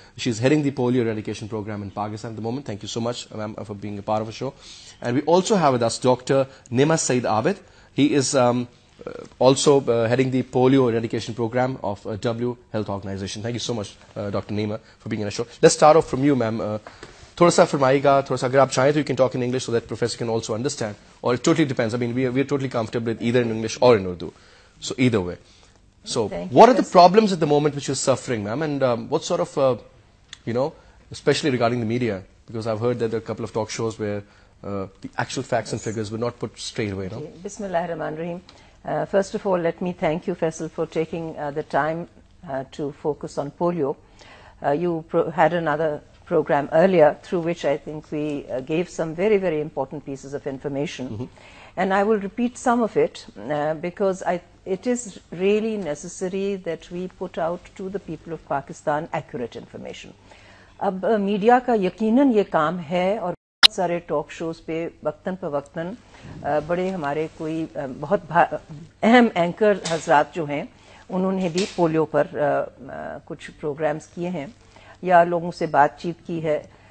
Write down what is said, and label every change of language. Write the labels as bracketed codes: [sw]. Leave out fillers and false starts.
[en] She is heading the polio eradication programme in Pakistan at the moment. Thank you so much, ma'am, for being a part of the show. And we also have with us Dr. Neema Saeed Abid. He is also heading the polio eradication program of W Health Organization. Thank you so much, Dr. Neema, for being on the show. Let's start off from you, ma'am. [ur] تھوڑا سا فرمائیے گا، تھوڑا سا اگر آپ چاہیں تو [en] you can talk in English so that professor can also understand, [ur] اور [en] It totally depends. I mean we are totally comfortable with either in English [ur] اور [en] In Urdu, so either way. So what are the problems at the moment which you're suffering, ma'am, and what sort of, especially regarding the media, because I've heard that there are a couple of talk shows where the actual facts and figures were not put straight away, no? Bismillahirrahmanirrahim. First of all, let me thank you, Faisal, for taking the time to focus on polio. You had another program earlier through which I think we gave some very, very important pieces of information. Mm-hmm. And I will repeat some of it because it is really necessary that we put out to the people of Pakistan accurate information. [ur] اب media کا یقیناً یہ کام ہے، اور بہت سارے talk shows پہ وقتاً فوقتاً بڑے ہمارے کوئی بہت اہم اینکر حضرات جو ہیں انہوں نے بھی پولیو پر کچھ پروگرامز کیے ہیں یا لوگوں سے بات چیت کی ہے.